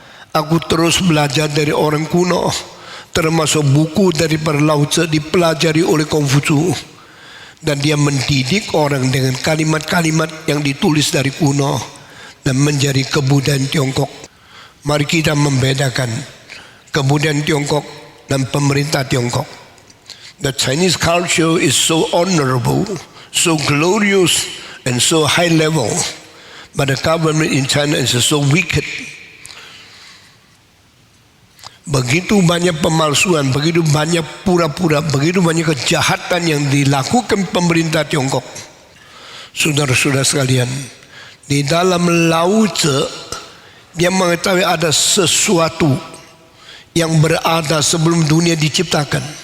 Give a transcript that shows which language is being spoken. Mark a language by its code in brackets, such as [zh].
[id] Aku terus belajar dari orang kuno, termasuk buku dari Lao Tzu dipelajari oleh Konghucu. Dan dia mendidik orang dengan kalimat-kalimat yang ditulis dari kuno dan menjadi kebudayaan Tiongkok. Mari kita membedakan kebudayaan Tiongkok dan pemerintah Tiongkok. [en] The Chinese culture is so honorable, so glorious, and so high level, but the government in China is so wicked. [id] Begitu banyak pemalsuan, begitu banyak pura-pura, begitu banyak kejahatan yang dilakukan pemerintah Tiongkok. Saudara-saudara sekalian, di dalam Lao Tzu dia mengetahui ada sesuatu yang berada sebelum dunia diciptakan.